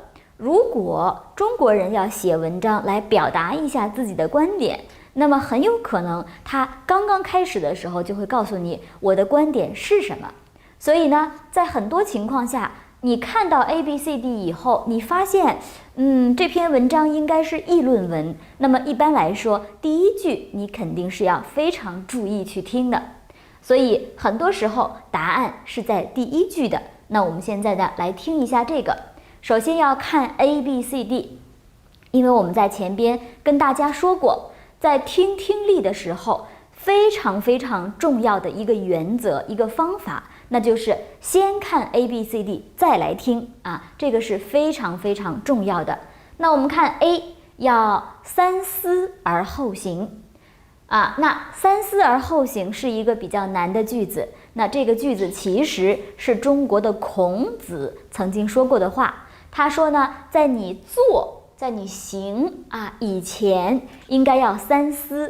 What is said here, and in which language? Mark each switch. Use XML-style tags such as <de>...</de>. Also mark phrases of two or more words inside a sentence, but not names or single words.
<zh>如果中國人要寫文章來表達一下自己的觀點，那麼很有可能他剛剛開始的時候就會告訴你我的觀點是什麼。所以呢，在很多情況下，你看到 ABCD 以後，你發現這篇文章應該是議論文，那麼一般來說第一句你肯定是要非常注意去聽的，所以很多時候答案是在第一句的。那我們現在呢來聽一下這個，首先要看 ABCD， 因為我們在前邊跟大家說過，在听力的時候非常非常重要的一個原則，一個方法，那就是先看 ABCD 再來聽啊，這個是非常非常重要的。那我們看 A 要三思而後行啊，那三思而後行是一個比較難的句子。那這個句子其實是中國的孔子曾經說過的話，他說呢，在你做，在你行啊以前，應該要三思。</zh>